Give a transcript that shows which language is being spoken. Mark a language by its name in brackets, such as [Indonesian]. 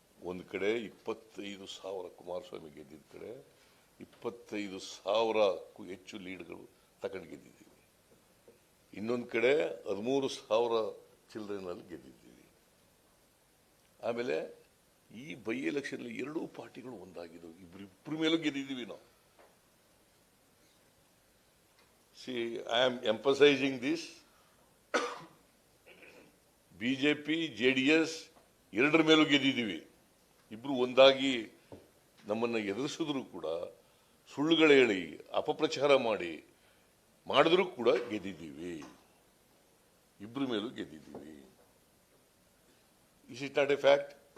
[Kannada] ಒಂದು ಕಡೆ 25,000 ಕುಮಾರಸ್ವಾಮಿ ಗೆದ್ದಿದ್ದ ಕಡೆ 25,000ಕ್ಕೂ ಹೆಚ್ಚು ಲೀಡ್ಗಳು ತಗೊಂಡು ಗೆದ್ದಿದ್ದೀವಿ. ಇನ್ನೊಂದು ಕಡೆ 13,000 ಚಿಲ್ಡ್ರನ್ನಲ್ಲಿ ಗೆದ್ದಿದ್ದೀವಿ. ಆಮೇಲೆ ಈ ಬೈ ಎಲೆಕ್ಷನ್ ಎರಡೂ ಪಾರ್ಟಿಗಳು ಒಂದಾಗಿದ್ದವು. ಇಬ್ಬರ ಮೇಲೂ ಗೆದ್ದಿದ್ದೀವಿ ನಾವು. [English] See, I am emphasizing this. [Kannada] BJP JDS ಎರಡರ ಮೇಲೂ ಗೆದ್ದಿದ್ದೀವಿ. ಇಬ್ರು ಒಂದಾಗಿ ನಮ್ಮನ್ನು ಎದುರಿಸಿದ್ರು ಕೂಡ, ಸುಳ್ಳುಗಳು ಹೇಳಿ ಅಪಪ್ರಚಾರ ಮಾಡಿದ್ರೂ ಕೂಡ ಗೆದ್ದಿದ್ದೀವಿ. ಇಬ್ರ ಮೇಲೂ ಗೆದ್ದಿದ್ದೀವಿ. [English] Is it not a fact?